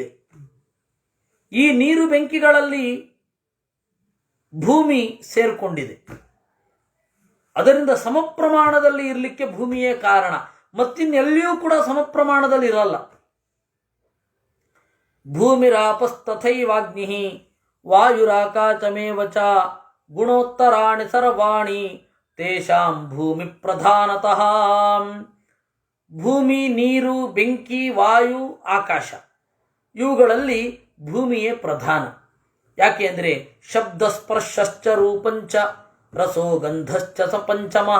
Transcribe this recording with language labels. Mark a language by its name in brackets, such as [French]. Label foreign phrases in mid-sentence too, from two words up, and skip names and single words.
[Kannada] ಈ ನೀರು ಬೆಂಕಿಗಳಲ್ಲಿ ಭೂಮಿ ಸೇರಿಕೊಂಡಿದೆ. ಅದರಿಂದ ಸಮ ಪ್ರಮಾಣದಲ್ಲಿ ಇರಲಿಕ್ಕೆ ಭೂಮಿಯೇ ಕಾರಣ. ಮತ್ತಿನ್ನೆಲ್ಲಿಯೂ ಕೂಡ ಸಮ ಪ್ರಮಾಣದಲ್ಲಿ ಇರಲ್ಲ. [Sanskrit] ಭೂಮಿರಾಪಸ್ತಥೈವಾಗ್ನಿ ವಾಯುರಾಕಾಶಮೇವ ಚ ಗುಣೋತ್ತರಾಣಿ ಸರ್ವಾಣಿ ತೇಷಾಂ ಭೂಮಿ ಪ್ರಧಾನತಃ. [Kannada] ಭೂಮಿ, ನೀರು, ಬೆಂಕಿ, ವಾಯು, ಆಕಾಶ ಇವುಗಳಲ್ಲಿ ಭೂಮಿಯೇ ಪ್ರಧಾನ. ಯಾಕೆ ಅಂದರೆ [Sanskrit] ಶಬ್ದಸ್ಪರ್ಶಶ್ಚ ರೂಪಂಚ ರಸೋ ಗಂಧಶ್ಚ ಸ ಪಂಚಮಃ.